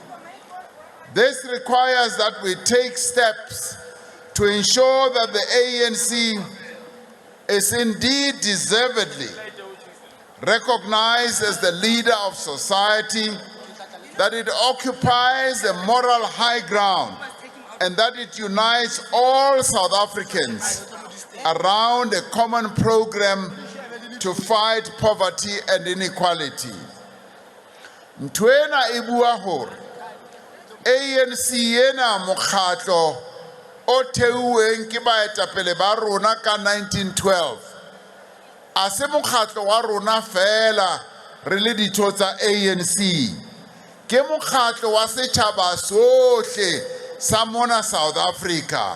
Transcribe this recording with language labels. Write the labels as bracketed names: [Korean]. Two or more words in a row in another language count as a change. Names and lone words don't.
[English] This requires that we take steps to ensure that the ANC is indeed deservedly recognized as the leader of society, that it occupies a moral high ground, and that it unites all South Africans around a common program to fight poverty and inequality. [Southern Sotho] Ntwena ibua hore ANC ena mokgatlo o theuweng ke baetapele ba rona ka 1912 a se mokgatlo wa rona fela re le ditho tsa ANC ke mokgatlo wa setjhaba sohle sa mona South Africa.